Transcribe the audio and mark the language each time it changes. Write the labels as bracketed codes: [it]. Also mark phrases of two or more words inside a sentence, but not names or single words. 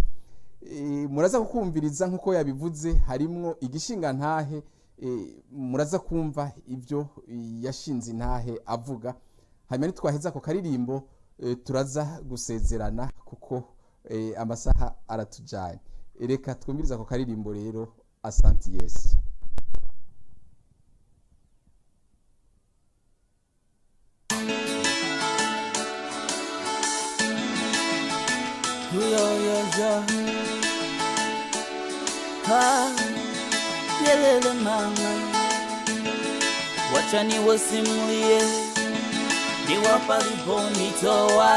[rn] Muraza kukumviriza nk'uko yabivuze, harimwo igishinga ntahe, muraza kumva ibyo yashinze intahe avuga. Hanyuma nitwaheza ko karirimbo turaza gusezerana kuko amasaha aratujanye. Reka twumviriza ko karirimbo rero Asante Yesu. [sw] Yelele mama, wacha niwasimulie ni wapaliponitoa.